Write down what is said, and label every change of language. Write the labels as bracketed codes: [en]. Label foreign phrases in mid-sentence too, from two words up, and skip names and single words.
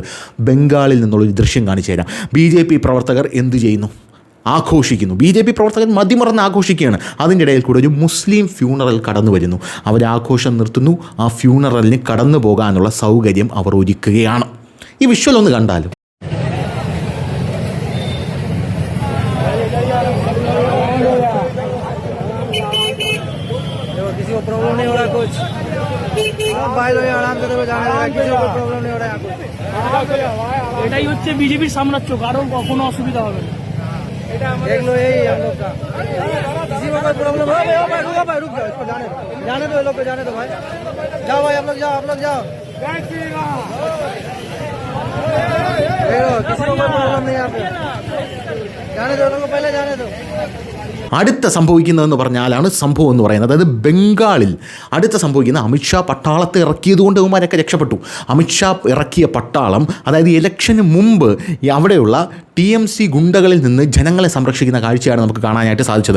[ml] ബംഗാളിൽ നിന്നുള്ളൊരു ദൃശ്യം കാണിച്ചു തരാം. BJP പ്രവർത്തകർ എന്ത് ചെയ്യുന്നു? ആഘോഷിക്കുന്നു. BJP പ്രവർത്തകർ മതിമറന്ന് ആഘോഷിക്കുകയാണ്. അതിൻ്റെ ഇടയിൽ കൂടെ ഒരു മുസ്ലിം ഫ്യൂണറൽ കടന്നു വരുന്നു. അവർ ആഘോഷം നിർത്തുന്നു. ആ ഫ്യൂണറലിന് കടന്നു പോകാനുള്ള സൗകര്യം അവർ ഒരുക്കുകയാണ്. ഈ വിഷ്വൽ ഒന്ന് കണ്ടാലും [bn] এটাই হচ্ছে বিজেপির সাম্রাজ্য, কারণ কখনো অসুবিধা হবে না। [hi] देखलो यही हम लोग का, किसी को कोई प्रॉब्लम हो गया भाई, रुको भाई, रुक जाओ, इसको जाने दो, लोग को जाने दो भाई, जाओ भाई, आप लोग जाओ, किसी को कोई प्रॉब्लम नहीं, आप जाने दो, लोग को पहले जाने दो. [ml] അടുത്ത സംഭവിക്കുന്നതെന്ന് പറഞ്ഞാലാണ് സംഭവം എന്ന് പറയുന്നത്. അതായത് ബംഗാളിൽ അടുത്ത സംഭവിക്കുന്ന, അമിത്ഷാ പട്ടാളത്തെ ഇറക്കിയത് കൊണ്ട് ഇവന്മാരൊക്കെ രക്ഷപ്പെട്ടു. അമിത്ഷാ ഇറക്കിയ പട്ടാളം, അതായത് ഇലക്ഷന് മുമ്പ് അവിടെയുള്ള TMC ഗുണ്ടകളിൽ നിന്ന് ജനങ്ങളെ സംരക്ഷിക്കുന്ന കാഴ്ചയാണ് നമുക്ക് കാണാനായിട്ട് സാധിച്ചത്.